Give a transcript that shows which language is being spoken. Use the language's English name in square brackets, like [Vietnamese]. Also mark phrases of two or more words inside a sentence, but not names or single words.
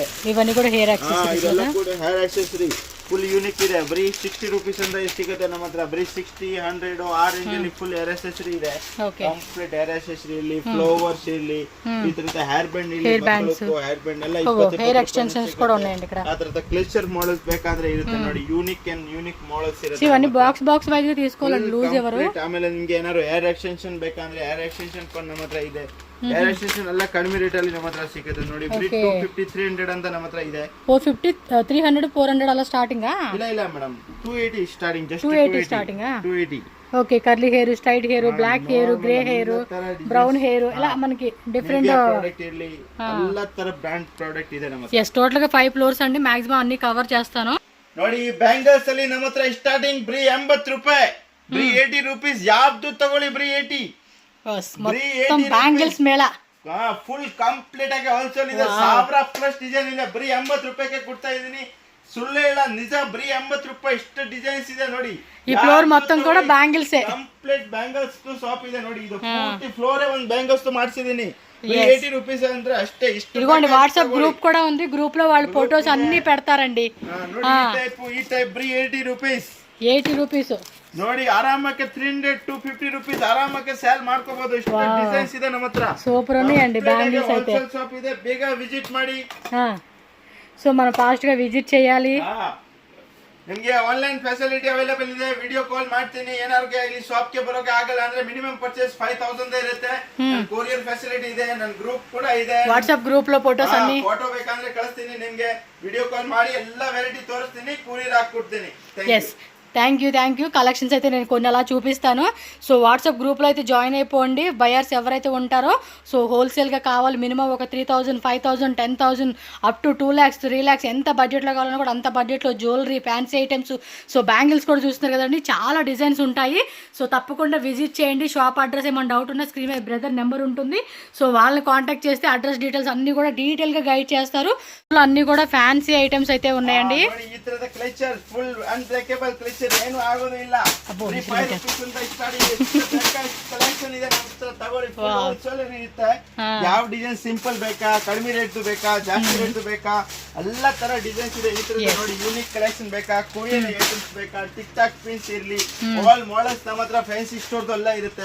[Telugu] ఇవన్నీ కూడా [English] hair accessories, [Kannada] ಇದೆಲ್ಲ ಕೂಡ [English] hair accessory full unique [Kannada] ಇದೆ. ಬರೀ 60 rupees ಅಂತ ಸಿಗುತ್ತೆ ನಮ್ಮ ಹತ್ರ. ಬರೀ 60, 100 ಆ ರೇಂಜ್ ಅಲ್ಲಿ [English] full hair accessory [Kannada] ಇದೆ. [English] complete hair accessory [Kannada] ಇಲ್ಲಿ, ಫ್ಲವರ್ಸ್ ಇಲ್ಲಿ, ಈ ತರದ [English] hair band [Kannada] ಇಲ್ಲಿ, [English] hair band [Kannada] ಎಲ್ಲ 20 [English] hair extensions [Telugu] ಕೂಡ ఉన్నాయండి ఇక్కడ. [Kannada] ಆ ತರದ [English] clutcher models [Kannada] ಬೇಕಾದ್ರೆ ಇರುತ್ತೆ ನೋಡಿ. [English] unique models [Kannada] ಇರುತ್ತೆ. [Telugu] ఇవన్నీ [English] box wise [Telugu] గా తీసుకోవాలండి. లూజ్ ఎవరు. [Kannada] ಆಮೇಲೆ ನಿಮ್ಗೆ ಏನಾದ್ರು [English] hair extension [Kannada] ಬೇಕಂದ್ರೆ [English] hair extension [Kannada] ಕೊಂಡು ನಮ್ಮ ಹತ್ರ ಇದೆ. [English] hair extension [Kannada] ಎಲ್ಲ ಕಡಿಮೆ ರೇಟ್ ಅಲ್ಲಿ ನಮ್ಮ ಹತ್ರ ಸಿಗುತ್ತೆ ನೋಡಿ. 250, 300 ಅಂತ ನಮ್ಮ ಹತ್ರ ಇದೆ. 450, 300, 400 ಅಲ್ಲ ಸ್ಟಾರ್ಟಿಂಗ್. ಇಲ್ಲ ಮೇಡಮ್, 280 ಸ್ಟಾರ್ಟಿಂಗ್. ಜಸ್ಟ್ 280 ಸ್ಟಾರ್ಟಿಂಗ್. 280. [English] okay, curly hair, straight hair, black hair, grey hair, brown hair, [Telugu] ఇలా మనకి [English] డిఫరెంట్ [Kannada] ಪ್ರಾಡಕ್ಟ್ ಇರಲಿ, ಎಲ್ಲ ತರ [English] brand product [Kannada] ಇದೆ ನಮ್ಮ ಹತ್ರ. [English] yes, total [Telugu] గా 5 ಫ್ಲೋರ್ಸ್ ಅಂడి. ಮ್ಯಾಕ್ಸಿಮಮ್ ಅన్ని ಕವರ್ చేస్తాను. [Kannada] ನೋಡಿ ಬ್ಯಾಂಗಲ್ಸ್ ಅಲ್ಲಿ ನಮ್ಮ ಹತ್ರ ಸ್ಟಾರ್ಟಿಂಗ್ ಬರೀ 80 ರೂಪಾಯಿ, ಬರೀ 80 rupees. ಯಾವ್ದು ತಗೊಳ್ಳಿ ಬರೀ 80. [Telugu] మొత్తం బ్యాంగిల్స్ మేళ [English] full complete [Kannada] ಆಗಿ ಹೋಲ್ಸೇಲ್ ಇದೆ. 1000+ ಡಿಸೈನ್ ಇದೆ. ಬರೀ 80 ರೂಪಾಯಿಗೆ ಕೊಡ್ತಾ ಇದೀನಿ. ಸುಳ್ಳು ಇಲ್ಲ, ನಿಜ. ಬರೀ 80 ರೂಪಾಯಿ ಇಷ್ಟು ಡಿಸೈನ್ಸ್ ಇದೆ ನೋಡಿ. [Telugu] ఈ ఫ్లోర్ మొత్తం కూడా బ్యాంగిల్స్, [English] complete bangles shop [Kannada] ಇದೆ ನೋಡಿ. ಇದು ಪೂರ್ತಿ ಫ್ಲೋರ್ ಒಂದು ಬ್ಯಾಂಗಲ್ಸ್ ಮಾಡಿಸಿದೀನಿ. 80 rupees ಅಂದ್ರೆ ಅಷ್ಟೇ. ಇಷ್ಟು [Telugu] ఇదిగోండి [English] WhatsApp group [Telugu] కూడా ఉంది. గ్రూప్ లో వాళ్ళ ఫోటోస్ అన్ని పెడతారండి. [Kannada] ಈ ಟೈಪ್ ಬರೀ 80 rupees. 80 rupees ನೋಡಿ. ಆರಾಮಕ್ಕೆ 300 to 50 rupees ಆರಾಮಕ್ಕೆ ಸೇಲ್ ಮಾಡ್ಕೋಬಹುದು. ಇಷ್ಟು ಡಿಸೈನ್ಸ್ ಇದೆ ನಮ್ಮ ಹತ್ರ. [Telugu] సూపర్ ఉన్నాయండి బ్యాంగిల్స్ అయితే. [Kannada] షాప్ ಇದೆ, ಬೇಗ ವಿಸಿಟ್ ಮಾಡಿ. [Telugu] సో మనం ఫాస్ట్ గా విజిట్ చేయాలి. [Kannada] ನಿಮ್ಗೆ [English] online facility available [Kannada] ಇದೆ. [English] video call [Kannada] ಮಾಡ್ತೀನಿ. ಏನಾದ್ರು ಇಲ್ಲಿ ಶಾಪ್ ಗೆ ಬರೋಕೆ ಆಗಲ್ಲ ಅಂದ್ರೆ [English] minimum purchase [Kannada] 5000 ಇರುತ್ತೆ. [English] courier facility [Kannada] ಇದೆ. ನನ್ನ ಗ್ರೂಪ್ ಕೂಡ ಇದೆ. [English] WhatsApp group [Telugu] లో ಫೋಟೋಸ್ ಅన్ని [Kannada] ಫೋಟೋ ಬೇಕಂದ್ರೆ ಕಳಿಸ್ತೀನಿ ನಿಮ್ಗೆ. [English] video call [Kannada] ಮಾಡಿ ಎಲ್ಲ ವೆರೈಟಿ ತೋರಿಸ್ತೀನಿ, ಕೊರಿಯರ್ ಹಾಕ್ಕೊಡ್ತೀನಿ. [English] thank you collections [Telugu] అయితే నేను కొన్ని అలా చూపిస్తాను. సో వాట్సాప్ గ్రూప్లో అయితే జాయిన్ అయిపోండి. బయర్స్ ఎవరైతే ఉంటారో సో హోల్సేల్గా కావాలి మినిమం ఒక 3000, 5000, 10,000 [English] up to [Telugu] 2 lakhs 3 lakhs ఎంత బడ్జెట్లో కావాలన్నా కూడా అంత బడ్జెట్లో [English] jewellery, fancy items, [Telugu] సో బ్యాంగిల్స్ కూడా చూస్తున్నారు కదండి, చాలా డిజైన్స్ ఉంటాయి. సో తప్పకుండా విజిట్ చేయండి. [English] shop address [Telugu] ఏమైనా డౌట్ ఉన్నా స్క్రీన్ మీద [English] brother number [Telugu] ఉంటుంది. సో వాళ్ళని కాంటాక్ట్ చేస్తే [English] address details [Telugu] అన్నీ కూడా డీటెయిల్గా గైడ్ చేస్తారు. అన్నీ కూడా [English] fancy items [Telugu] అయితే ఉన్నాయండి. [Kannada] ಏನು ಆಗೋದಿಲ್ಲ. 5 rupees ಅಂತ ಸ್ಟಾರ್ಟ್ ಇದೆ. ಕಲೆಕ್ಷನ್ ಇದೆ ನಮ್ಮ ಹತ್ರ, ತಗೊಳ್ಳಿ. ಫುಲ್ ಇರುತ್ತೆ. ಯಾವ [English] design simple [Kannada] ಬೇಕಾ, ಕಡಿಮೆ ರೇಟ್ ಬೇಕಾ, ಜಾಸ್ತಿ ರೇಟ್ ಬೇಕಾ, ಎಲ್ಲ ತರ ಡಿಸೈನ್ಸ್ ಇದೆ. ಈ ತರ ನೋಡಿ [English] unique collection [Kannada] ಬೇಕಾ, [English] Korean items [Kannada] ಬೇಕಾ, [English] TikTok pins [Kannada] ಇರ್ಲಿ, [English] all models [Kannada] ನಮ್ಮ ಹತ್ರ [English] fancy store [Kannada] ಎಲ್ಲ ಇರುತ್ತೆ.